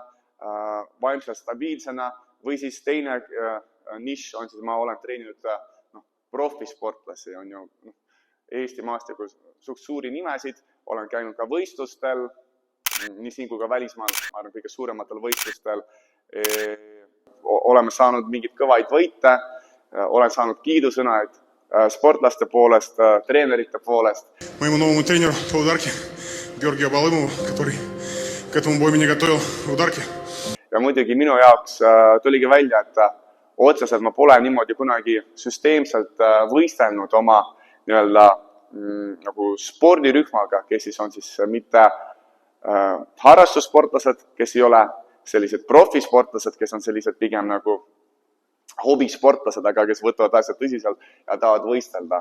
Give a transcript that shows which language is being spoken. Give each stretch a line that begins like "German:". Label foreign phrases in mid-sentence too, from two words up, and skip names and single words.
Estonian: vaimselt stabiilsena või siis teine nišš on siis, ma olen treeninud profisportlasi, on ju Eesti maastikul suht suuri nimesid, olen käinud ka võistlustel, nii siin kui ka välismaal, ma arvan kõige suurematel võistlustel, oleme saanud mingid kõvaid võite, olen saanud kiidusõnaid sportlaste poolest, treenerite poolest.
Russian: Моему новому тренеру по ударке, Георгию Волõmovу, который к этому бою меня готовил в ударке.
Estonian: Ja muidugi minu jaoks tuligi välja, et otseselt ma pole niimoodi kunagi süsteemselt võistelnud oma nagu spordirühmaga, kes siis on siis mitte harrastussportlased, kes ei ole sellised profisportlased, kes on sellised pigem nagu hobisportlased, aga kes võtavad asjad tõsiselt ja tahavad võistelda.